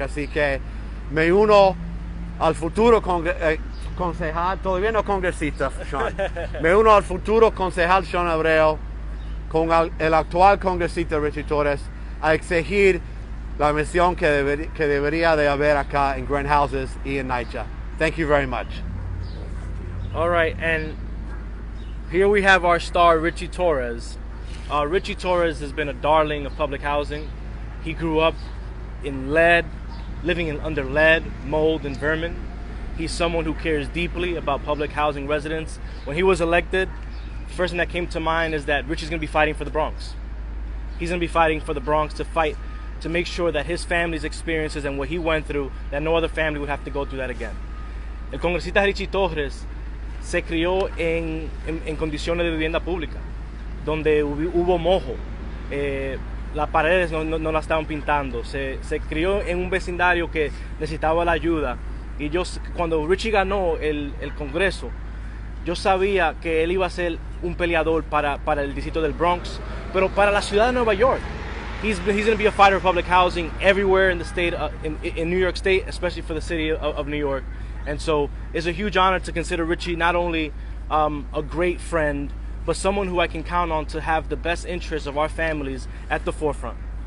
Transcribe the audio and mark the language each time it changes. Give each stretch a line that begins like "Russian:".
Spanish: Así que me uno al futuro concejal, todavía no congresista, Shaun. Me uno al futuro concejal Shaun Abreu con el actual congresista Ritchie Torres a exigir la inversión que debería de haber acá en Grand Houses y en NYCHA.
English: Thank you very much. All right, and here we have our star, Ritchie Torres. Ritchie Torres has been a darling of public housing. He grew up in living under lead, mold, and vermin. He's someone who cares deeply about public housing residents. When he was elected, the first thing that came to mind is that Ritchie's going to be fighting for the Bronx. He's going to be fighting for the Bronx to make sure that his family's experiences and what he went through, that no other family would have to go through that again.
Spanish: El congresista Ritchie Torres se crió en condiciones de vivienda pública, donde hubo mojo, las paredes no la estaban pintando, se crió en un vecindario que necesitaba la ayuda. Y cuando Ritchie ganó el Congreso, yo sabía que él iba a ser un peleador para el distrito del Bronx, pero para la ciudad de Nueva York.
English: He's going to be a fighter for public housing everywhere in the state, in New York State, especially for the city of New York. And so it's a huge honor to consider Ritchie not only a great friend, but someone who I can count on to have the best interests of our families at the forefront.